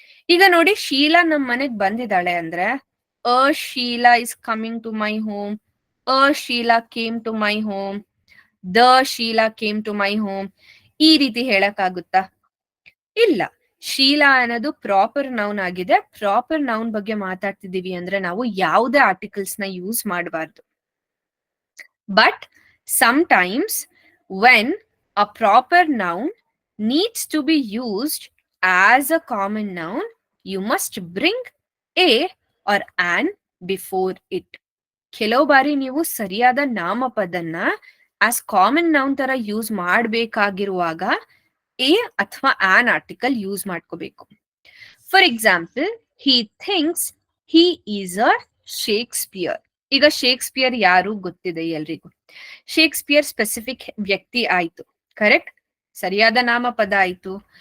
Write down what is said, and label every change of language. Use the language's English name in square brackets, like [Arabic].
[Kannada] ಈಗ ನೋಡಿ, ಶೀಲಾ ನಮ್ ಮನೆಗ್ ಬಂದಿದ್ದಾಳೆ ಅಂದ್ರೆ [English] a Sheela is coming to my home, a Sheela came to my home, the Sheela came to my home, [Kannada] ಈ ರೀತಿ ಹೇಳಕ್ಕಾಗುತ್ತಾ? ಇಲ್ಲ. ಶೀಲಾ ಅನ್ನೋದು ಪ್ರಾಪರ್ ನೌನ್ ಆಗಿದೆ. ಪ್ರಾಪರ್ ನೌನ್ ಬಗ್ಗೆ ಮಾತಾಡ್ತಿದೀವಿ ಅಂದ್ರೆ ನಾವು ಯಾವುದೇ ಆರ್ಟಿಕಲ್ಸ್ ನ ಯೂಸ್ ಮಾಡಬಾರ್ದು. [English] But sometimes when a proper noun needs to be used as a common noun, you must bring a or an before it. [Kannada] ಕೆಲವು ಬಾರಿ ನೀವು ಸರಿಯಾದ ನಾಮಪದನ್ನ ಆಸ್ ಕಾಮನ್ ನೌನ್ ತರ ಯೂಸ್ ಮಾಡಬೇಕಾಗಿರುವಾಗ ಎ ಅಥವಾ ಆನ್ ಆರ್ಟಿಕಲ್ ಯೂಸ್ ಮಾಡ್ಕೋಬೇಕು. [English] For example, he thinks he is a Shakespeare. [Kannada] ಈಗ Shakespeare ಯಾರು ಗೊತ್ತಿದೆ ಎಲ್ರಿಗೂ. ಶೇಕ್ಸ್ಪಿಯರ್ ಸ್ಪೆಸಿಫಿಕ್ ವ್ಯಕ್ತಿ ಆಯ್ತು, ಕರೆಕ್ಟ್, ಸರಿಯಾದ ನಾಮಪದ ಆಯ್ತು.